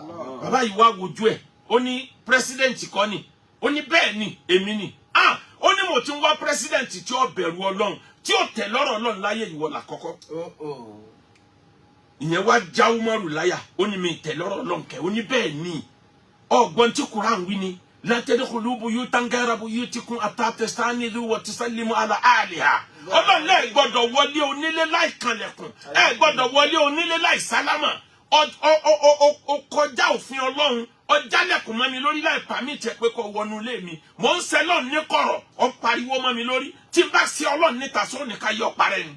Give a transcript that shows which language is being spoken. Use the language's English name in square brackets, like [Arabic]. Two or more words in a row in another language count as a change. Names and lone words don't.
[Yoruba] Bàbá yìí wá wojú ẹ̀ ó ní president kọ́ ni ó ní bẹ́ẹ̀ ni èmi ni ó ní mo ti ń wá president tí ó bẹ̀rù Ọlọ́run tí ó tẹ̀ lọ́rọ̀ Ọlọ́run láyé ìwọ lákọ́kọ́. Ìyẹn wá já Umaru láyà ó ní mi tẹ̀ lọ́rọ̀ Ọlọ́run kẹ́ ó ní bẹ́ẹ̀ ni ọgbọ́n tí Quran wí ni [Arabic] لا تدخلوا بيوتا غير بيوتكم حتى تستأنسوا وتسلموا على أهلها. [Yoruba] Ọlọ́run lẹ gbọ́dọ̀ wọlé onílé láì kanlẹ̀kùn ẹ gbọ́dọ̀ wọlé onílé láì sálámà ó kọjá òfin Ọlọ́run ọjálẹ̀kùn mọ́ mi lórí láì pàmìtì pé kó wọnú ilé mi mò ń ṣe Ọlọ́run ní kọ̀rọ̀ ó pariwo mọ́ mi lórí tí bá ṣe Ọlọ́run níta sọ ní ká yọ parẹ́ ni.